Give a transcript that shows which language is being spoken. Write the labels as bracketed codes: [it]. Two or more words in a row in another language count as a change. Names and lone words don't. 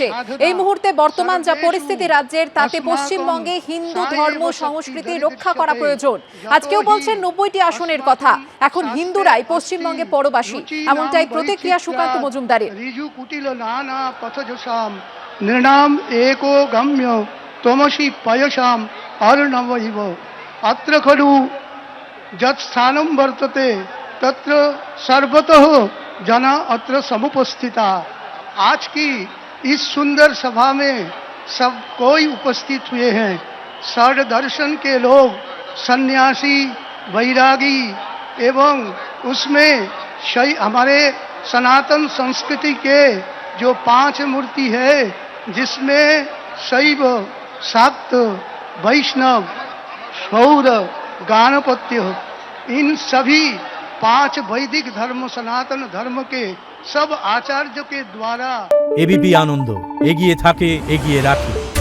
[bn] এই মুহূর্তে বর্তমান যা পরিস্থিতি রাজ্যের, তাতে পশ্চিমবঙ্গে হিন্দু ধর্ম সংস্কৃতি রক্ষা করা প্রয়োজন। আজকেও বলছেন 90টি আসনের কথা, এখন হিন্দুরাই পশ্চিমবঙ্গে পরবাসী, এমনটাই প্রতিক্রিয়া সুকান্ত মজুমদারের। [sa] নৃণাম एको गम्य तमसि पयसाम अर्णवैव अत्र खलु यत् स्थानं वर्तते तत्र सर्वतः जना अत्र समुपस्थिता। [hi] आज की इस सुंदर सभा में सब कोई उपस्थित हुए हैं। षड दर्शन के लोग, सन्यासी, वैरागी, एवं उसमें हमारे सनातन संस्कृति के जो 5 मूर्ति है, जिसमें शैव, शाक्त, वैष्णव, शौर, गाणपत्य, इन सभी 5 वैदिक धर्म सनातन धर्म के सब आचार्य के द्वारा [bn] এবিপি আনন্দ এগিয়ে থাকে এগিয়ে রাখে।